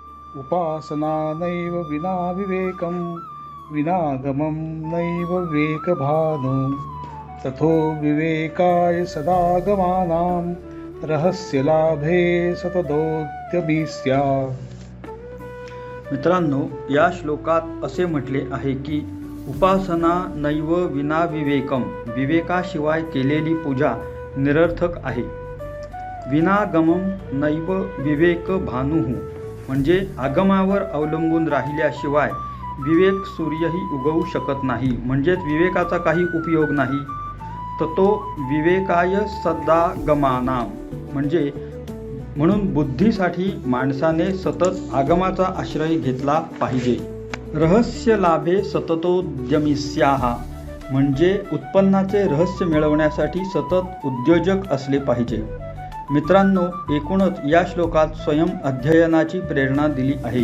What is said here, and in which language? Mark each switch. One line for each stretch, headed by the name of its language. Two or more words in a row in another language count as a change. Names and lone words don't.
Sanskrit: उपासना नैव विना विवेकं विनागमं नैव विवेकभानु तथो विवेकाय सदागमानां रहस्यलाभे सततोद्यमी स्यात्.
Marathi: मित्रांनो, या श्लोकात असे म्हटले आहे की
Sanskrit: उपासना नैव विना विवेकम,
Marathi: विवेकाशिवाय केलेली पूजा निरर्थक आहे.
Sanskrit: विनागमम नैव विवेक भानुः,
Marathi: म्हणजे आगमावर अवलंबून राहिल्याशिवाय विवेक सूर्यही उगवू शकत नाही, म्हणजेच विवेकाचा काही उपयोग नाही.
Sanskrit: ततो विवेकाय सदागमानां,
Marathi: म्हणजे म्हणून बुद्धीसाठी माणसाने सतत आगमाचा आश्रय घेतला पाहिजे.
Sanskrit: रहस्य लाभे सततोद्यमी स्याः,
Marathi: म्हणजे उत्पन्नाचे रहस्य मिळवण्यासाठी सतत उद्योजक असले पाहिजे. मित्रांनो, एकूणच या श्लोकात स्वयं अध्ययनाची प्रेरणा दिली आहे.